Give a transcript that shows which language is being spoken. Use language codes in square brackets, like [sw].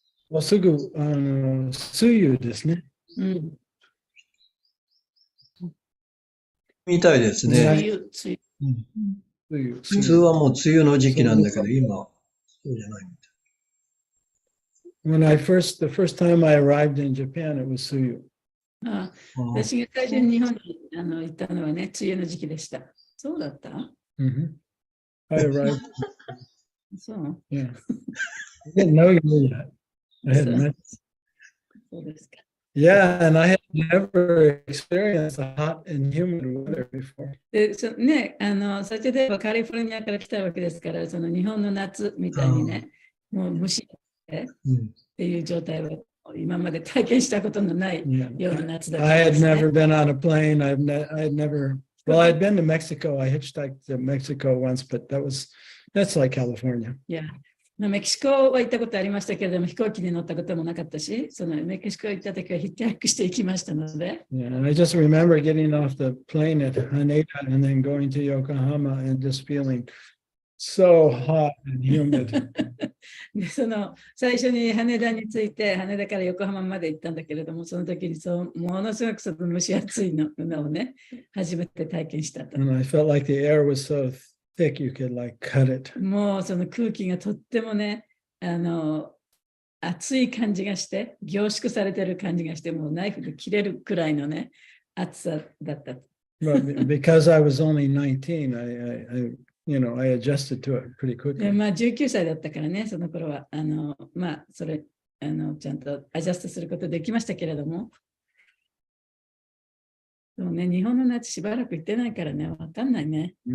[ja] もうすぐ、梅雨ですね。うん。みたいですね。梅雨。普通はもう梅雨の時期なんだけど、今、そうじゃないみたい。 [en] The first time I arrived in Japan, it was Suyu. [ja] 私が最初に日本に行ったのはね、梅雨の時期でした。そうだった？ [en] I arrived. [ja] そう。 [en] Yeah. I didn't know you yet. I had met. [ja] そうですか。 [en] Yeah, and I had never experienced the hot and humid weather before. [ja] で、ね、サチェデーはカリフォルニアから来たわけですから、その日本の夏みたいにね、もう蒸しっていう状態を今まで体験したことのないような夏だったん [en] I [ja] で [en] had [ja] すね。 [en] never been on a plane. I had never. Well, I'd been to Mexico. I hitchhiked to Mexico once, but that's like California. [ja] いや、メキシコは行ったことありましたけれども、飛行機に乗ったこともなかったし、そのメキシコ行った時はヒッチハイクして行きましたので。 [en] Yeah, and I just remember getting off the plane at Haneda and then going to Yokohama and just feeling so hot and humid. [ja] で、その最初に羽田に着いて、羽田から横浜まで行ったんだけれども、その時にものすごくその蒸し暑いのをね、初めて体験したと。 [en] And I felt like the air was so thick you could like cut it. [ja] もうその空気がとってもね、熱い感じがして、凝縮されてる感じがして、もうナイフで切れるくらいのね、熱さだった。 [en] But because I was only 19, I adjusted to it pretty [ja] で、 [en] quickly. [ja] まあ19歳だったからね、その頃は、まあそれ、ちゃんとアジャストすることできましたけれども、でもね、日本の夏しばらく行ってないからね、わかんないね。